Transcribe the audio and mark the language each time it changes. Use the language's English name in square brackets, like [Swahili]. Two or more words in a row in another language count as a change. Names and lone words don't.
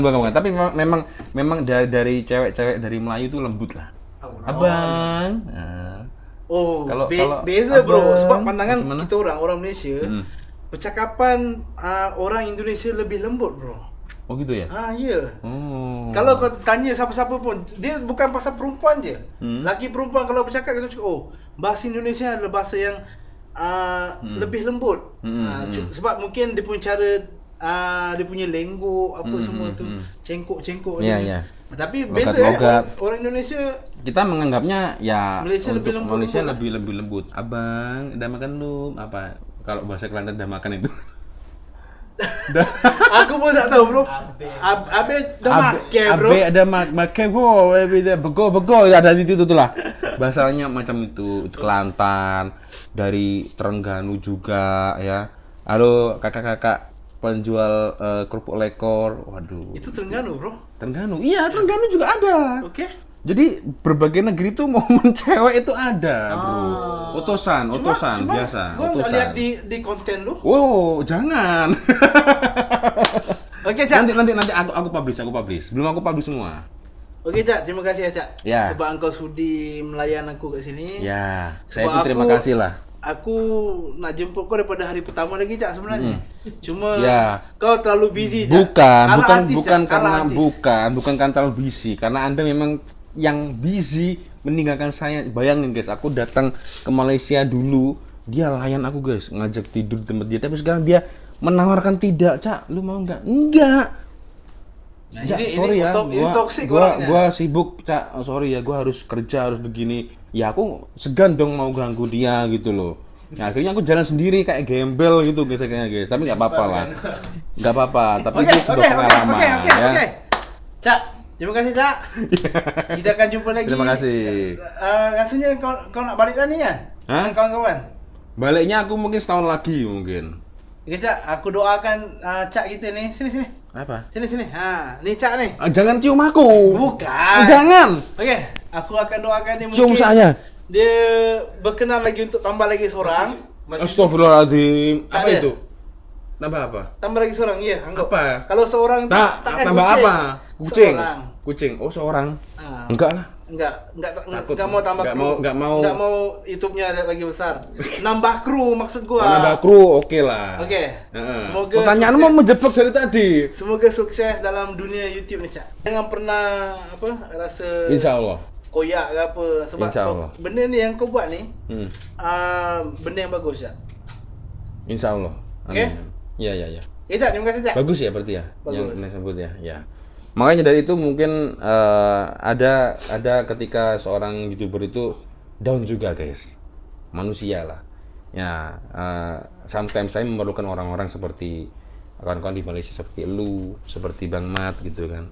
[Malay] Tapi memang dari cewek-cewek dari Melayu itu lembut lah. Abang. Nah. Oh, Kalau beza bro, abang, sebab pandangan [Indonesian] gimana? [Malay] kita orang Malaysia, percakapan orang Indonesia lebih lembut bro. [Indonesian] Oh gitu ya? Iya. Oh. [Malay] Kalau kau tanya siapa-siapa pun, dia bukan pasal perempuan je. Laki perempuan kalau bercakap kita cakap, oh bahasa Indonesia adalah bahasa yang lebih lembut. Sebab mungkin dia punya cara, dia punya lenggo apa semua tu, cengkok-cengkok. [Indonesian] Iya, [Malay] ni. [Indonesian] iya. [Malay] Tapi beza Logat-logat. orang Indonesia. [Indonesian] Kita menganggapnya ya Malaysia untuk lebih lembut, [Malay] Malaysia lembut lebih lembut. Abang, udah makan belum? Apa? Kalau bahasa Kelantan udah makan itu. Aku pun tak tahu bro. Abe dah makan bro. Abe ada makan bro, bego ada di situ tuh lah. Bahasanya macam itu Kelantan, dari Terengganu juga ya. [Indonesian] Halo kakak-kakak penjual kerupuk lekor. Waduh. [Malay] Itu Terengganu bro. Terengganu. [Indonesian] Iya, Terengganu juga ada. Oke. [Malay] Jadi berbagai negeri tuh momen cewek itu ada, bro. [Indonesian] Otosan [Malay] Cuma biasa. [Indonesian] Gua nggak Otosan. lihat di konten lu. Wow, jangan. Oke Cak. Nanti aku publish. Belum aku publish semua. Oke Cak, terima kasih ya Cak. Ya. [Malay] Sebab engkau sudi melayan aku kat sini. [Indonesian] Ya, saya [Malay] Sebab [Indonesian] pun terima kasih lah. [Malay] Aku nak jemput kau daripada hari pertama lagi Cak sebenarnya. Cuma Ya. kau terlalu busy Cak. [Indonesian] Bukan Cak, karena artis. bukan karena terlalu busy, karena Anda memang yang busy meninggalkan saya. Bayangin guys, aku datang ke Malaysia dulu, dia layan aku guys, ngajak tidur di tempat dia, tapi sekarang dia menawarkan tidak, Cak, lu mau nggak? Enggak. Nah, Ya, ini sorry ya, ini toxic orangnya. gua sibuk, Cak. Oh, sorry ya, gua harus kerja, harus begini. Ya aku segan dong mau ganggu dia gitu loh. Nah, akhirnya aku jalan sendiri kayak gembel gitu guys, kayaknya guys. Tapi nggak apa-apa lah. Nggak apa-apa, tapi itu sebuah pengalaman ya. [Malay] Oke. Cak, terima kasih Cak. Kita akan jumpa lagi. [Indonesian] Terima kasih. [Malay] Rasanya kau nak balik dah ni kan? Hah? Dengan kawan-kawan. [Indonesian] Baliknya aku mungkin setahun lagi mungkin. [Malay] Oke Cak, aku doakan Cak kita ni. Sini. Apa? Sini. Ha, ni Cak ni. [Indonesian] Jangan cium aku. [Malay] Bukan. Jangan. Okey, aku akan doakan dia [Indonesian] Cium saya. [Malay] Dia berkenan lagi untuk tambah lagi seorang. [Arabic] Astagfirullahaladzim. [Malay] Tak [Indonesian] Apa [Malay] ada. [Indonesian] itu? Tambah apa? [Malay] Tambah lagi seorang, ya. Anggap. [Indonesian] Apa? [Malay] Kalau seorang tu takkan [Indonesian] tambah [Malay] kucing. [Indonesian] apa? Kucing. [Malay] Seorang. [Indonesian] Kucing. Oh, [Malay] seorang. Ah. [Indonesian] Enggak lah. Enggak mau tambah kru. Enggak mau. Enggak mau YouTube-nya ada lagi besar. Nambah kru maksud gua. Nambah kru, oke lah. Oke. Heeh. [Malay] Semoga [Indonesian] Pertanyaanmu [Malay] sukses. [Indonesian] mau menjebak dari tadi. [Malay] Semoga sukses dalam dunia YouTube ni, Cak. Jangan pernah rasa [Arabic] Insya Allah. [Malay] koyak ke apa. Sebab [Arabic] InsyaAllah. [Malay] benda ni yang kau buat ni benda yang bagus Cak. [Arabic] Insyaallah. [Malay] Okey? [Indonesian] Iya. [Malay] Cak, terima kasih Cak. [Indonesian] Bagus ya berarti ya. Bagus. Yang Anda sebut ya. Ya. Makanya dari itu mungkin ada ketika seorang YouTuber itu down juga guys. Manusia lah. Ya, sometimes saya memerlukan orang-orang seperti kawan-kawan di Malaysia seperti lu, seperti Bang Mat gitu kan.